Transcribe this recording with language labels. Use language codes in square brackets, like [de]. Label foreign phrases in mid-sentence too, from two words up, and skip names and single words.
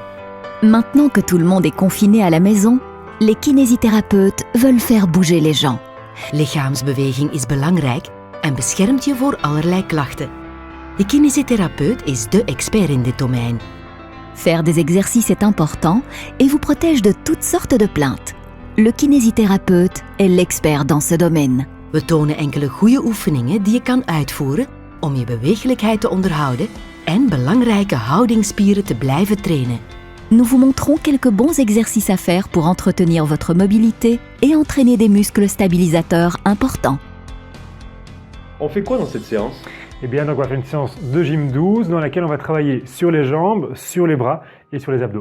[fr] Maintenant que tout le monde est confiné à la maison, les kinésithérapeutes veulent faire bouger les gens. [nl] Lichaamsbeweging is belangrijk en beschermt je voor allerlei klachten. De kinesietherapeut is de expert in dit domein. [fr] Faire des exercices est important et vous protège de toutes sortes de plaintes. Le kinésithérapeute est l'expert dans ce domaine. [nl] We tonen enkele goede oefeningen die je kan uitvoeren om je beweeglijkheid te onderhouden en belangrijke houdingsspieren te blijven trainen. [fr] Nous vous montrons quelques bons exercices à faire pour entretenir votre mobilité et entraîner des muscles stabilisateurs importants. On fait quoi dans cette séance? Eh bien, donc on va faire une séance de gym 12 dans laquelle on va travailler sur les jambes, sur les bras et sur les abdos.